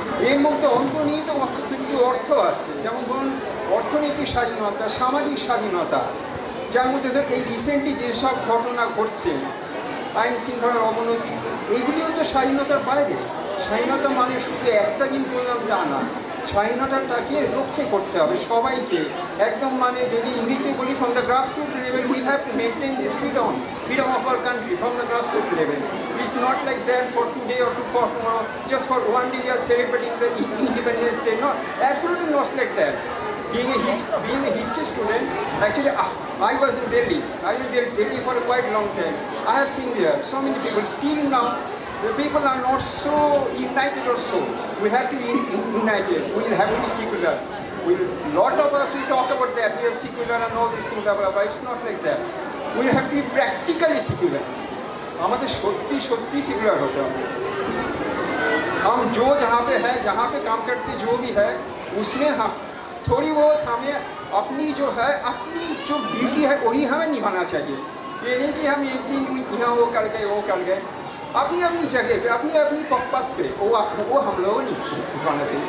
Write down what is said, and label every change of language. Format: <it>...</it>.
<bn>এর মধ্যে অন্তর্নিহিত কিন্তু অর্থ আছে। যেমন ধরুন অর্থনৈতিক স্বাধীনতা, সামাজিক স্বাধীনতা, যার মধ্যে ধর এই রিসেন্টলি যেসব ঘটনা ঘটছে, আইন শৃঙ্খলার অবনতি, এইগুলিও তো স্বাধীনতার বাইরে। স্বাধীনতা মানে শুধু একটা দিন বললাম তা না, স্বাধীনতাটাকে রক্ষা করতে হবে সবাইকে। একদম মানে যদি ইংরেজিতে বলি,</bn> <en>From the grassroot level will have to maintain this freedom of our country from the grassroots level. It's not like that for today or for tomorrow, just for one day we are celebrating the Independence Day. Not, absolutely not like that. Being a history student, actually I was in Delhi. I was in Delhi for a quite long time. I have seen there so many people. Still now, the people are not so united or so. We have to be united. We will have to be secular. Lot of us, we talk about that, we are secular and all these things, blah, blah, blah. It's not like that. We have to be practically secular.</en> <bn>আমাদের সত্যি সত্যি secular</bn> <hi>होते हैं। हम जो जहाँ पे काम करते जो भी है उसमें हम थोड़ी बहुत हमें अपनी जो ड्यूटी है वही हमें निभाना चाहिए। ये नहीं कि हम एक दिन यहाँ वो कर गए अपनी जगह पे अपनी पथ पे वो हम लोगों को निभाना चाहिए।</hi>